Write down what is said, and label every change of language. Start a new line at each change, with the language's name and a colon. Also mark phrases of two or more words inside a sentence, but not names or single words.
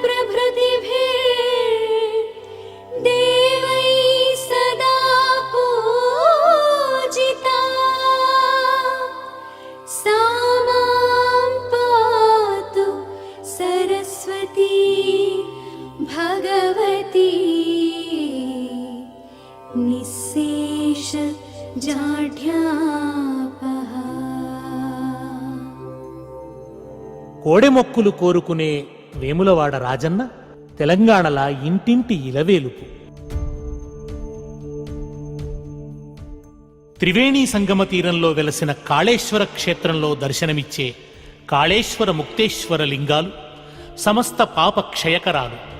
Sanskrit: प्रभृतिभिर्देवैः सदा पूजिता सा मां पातु सरस्वती भगवती निःशेष जाढ्यापहा।
Telugu: కోడెమొక్కులు కోరుకునే వేములవాడ రాజన్న తెలంగాణల ఇంటింటి ఇలవేలుపు. త్రివేణీ సంగమ తీరంలో వెలసిన కాళేశ్వర క్షేత్రంలో దర్శనమిచ్చే కాళేశ్వర ముక్తేశ్వర లింగాలు సమస్త పాప క్షయకరాలు.